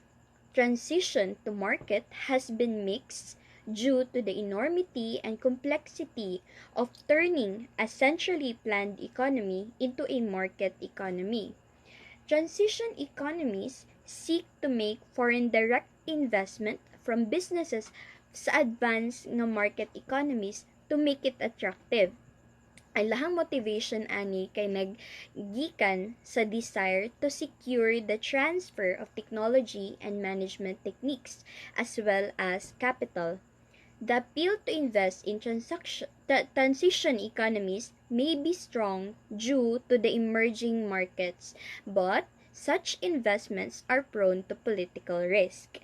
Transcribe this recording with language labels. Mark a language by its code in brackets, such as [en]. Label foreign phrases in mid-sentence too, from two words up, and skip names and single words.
[en] Transition to market has been mixed due to the enormity and complexity of turning a centrally planned economy into a market economy. Transition economies seek to make foreign direct investment from businesses sa advanced nga market economies to make it attractive. [ceb] Ang lahang motivation ani kay naggikan sa [en] desire to secure the transfer of technology and management techniques as well as capital. The appeal to invest in transition economies may be strong due to the emerging markets, but such investments are prone to political risk.